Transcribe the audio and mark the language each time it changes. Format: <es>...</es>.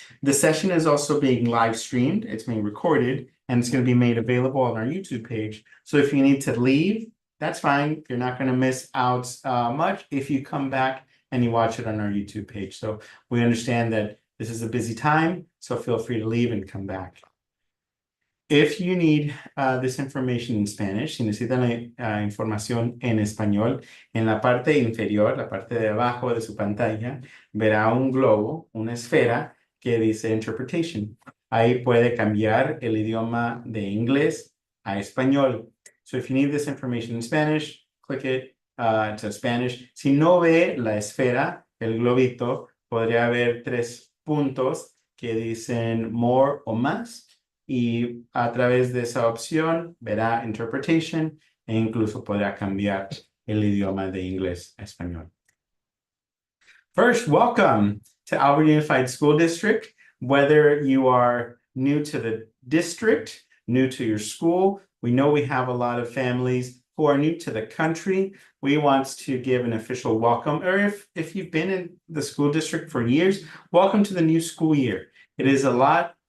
<en>The session is also being live streamed. It's being recorded, and it's going to be made available on our YouTube page. So if you need to leave, that's fine. You're not going to miss out much if you come back and you watch it on our YouTube page. So we understand that this is a busy time, so feel free to leave and come back. If you need this information in Spanish,</en> <es>si necesitan información en español, en la parte inferior, la parte de abajo de su pantalla, verá un globo, una esfera que dice Interpretation. Ahí puede cambiar el idioma de inglés a español.</es> <en>So if you need this information in Spanish, click it to Spanish.</en> <es>Si no ve la esfera, el globito, podría haber 3 puntos que dicen More o más. Y a través de esa opción verá Interpretation e incluso podrá cambiar el idioma de inglés a español.</es> <en>First, welcome to Auburn Unified School District. Whether you are new to the district, new to your school, we know we have a lot of families who are new to the country, we want to give an official welcome. Or if you've been in the school district for years, welcome to the new school year. It is a lot.</en>